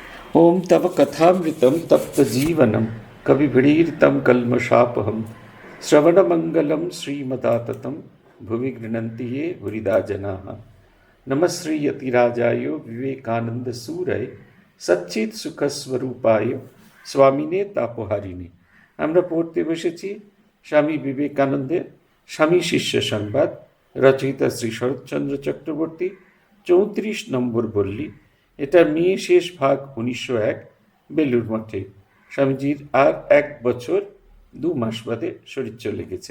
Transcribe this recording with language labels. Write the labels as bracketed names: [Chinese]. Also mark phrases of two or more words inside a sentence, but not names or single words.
[Sanskrit] ओम तव कथामृतं तप्तजीवनं कविभिडीरितं कल्मषापहं श्रवणमङ्गलं श्रीमदाततं भुवि गृह्णन्ति ये भुरिदा जनाः। नमश्रीयतिराजाय विवेकानन्दसूरय सच्चित्सुखस्वरूपाय स्वामिने तापोहारिणे। [Bangla] আমরা পড়তে বসেছি স্বামী বিবেকানন্দের স্বামী শিষ্য সংবাদ, রচয়িতা শ্রী শরৎচন্দ্র চক্রবর্তী, 34 নম্বর বল্লী। এটা নিয়ে শেষ ভাগ 1901 বেলুর মঠে। স্বামীজির আর 1 বছর 2 মাস বাদে শরীর চলে গেছে।